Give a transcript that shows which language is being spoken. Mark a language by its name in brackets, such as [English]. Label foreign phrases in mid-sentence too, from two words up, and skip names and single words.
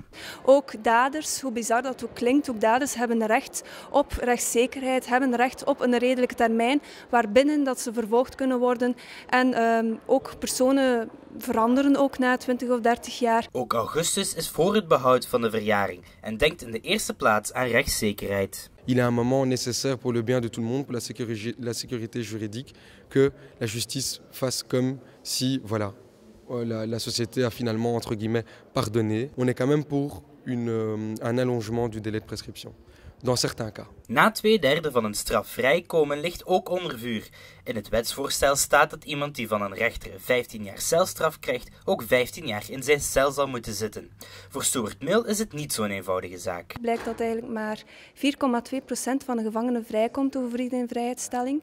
[Dutch] Ook daders, hoe bizar dat ook klinkt, ook daders hebben recht op rechtszekerheid, hebben recht op een redelijke termijn waarbinnen dat ze vervolgd kunnen worden. En ook personen veranderen ook na 20 of 30 jaar. Ook Augustus is voor het behoud van de verjaring en denkt in de eerste plaats aan rechtszekerheid. [French] Il est un moment nécessaire pour le bien de tout le monde, pour la sécurité juridique, que la justice fasse comme si voilà, la société a finalement, entre guillemets, pardonné. On est quand même pour un allongement du délai de prescription, dans certains cas. [Dutch] Na 2/3 van een straf vrijkomen ligt ook onder vuur. In het wetsvoorstel staat dat iemand die van een rechter 15 jaar celstraf krijgt, ook 15 jaar in zijn cel zal moeten zitten. Voor Stuart Mill is het niet zo'n eenvoudige zaak. Het blijkt dat eigenlijk maar 4,2% van de gevangenen vrijkomt over vrijheidsstelling.